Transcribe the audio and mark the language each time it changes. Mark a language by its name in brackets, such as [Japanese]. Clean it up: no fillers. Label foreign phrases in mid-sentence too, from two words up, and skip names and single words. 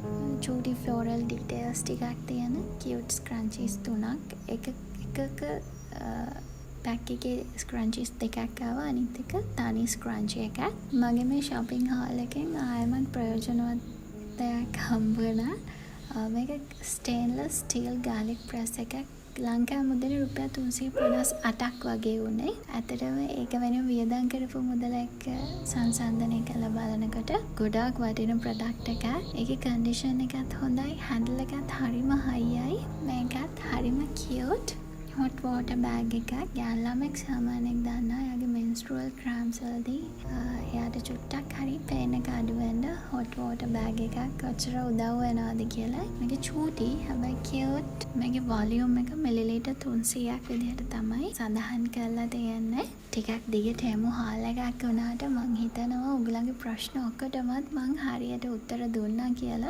[Sinhala] චූටි [English] floral details [Sinhala] ටිකක් තියෙන [English] cute scrunchies [Sinhala] 3ක්. එකක පැක් එකේ scrunchies දෙකක් ආවා. අනිත් එක තනි scrunchie එකක්. මගේ මේ [English] shopping haul [Sinhala] එකෙන් ආයෙමත් ප්‍රයෝජනවත් දෙයක් හම්බ වුණා. මේක [English] stainless steel garlic press [Sinhala] එකක්. ලංකාවේ මුදල රුපියල් 358ක් වගේ වුණේ. ඇත්තටම ඒක වෙනුවෙන් වියදම් කරපු මුදල එක්ක සංසන්දනය කරලා බලනකොට ගොඩාක් වටින ප්‍රොඩක්ට් එකක්. ඒකේ කන්ඩිෂන් එකත් හොඳයි, හැන්ඩල් එකත් හරිම හයියයි. මේකත් හරිම කියුට්. [English] hot water bag [Sinhala] එකක්. යාළුවා ළමෙක් සාමාන්‍යයෙන් දන්නා එයාගේ [English] menstrual cramps [Sinhala] වලදී එයාට චුට්ටක් හරි pain එක අඩු වෙන්න [English] hot water bag [Sinhala] එකක් කොච්චර උදව් වෙනවද කියලා. මේක චූටි හැබැයි cute. මේකේ volume එක මිලිලීටර් 300ක් විදිහට තමයි සඳහන් කරලා තියෙන්නේ. ටිකක් දිගට එමු haul එකක් වුණාට මං හිතනවා ඔයගලගේ ප්‍රශ්න ඔක්කොටමත් මං හරියට උත්තර දුන්නා කියලා.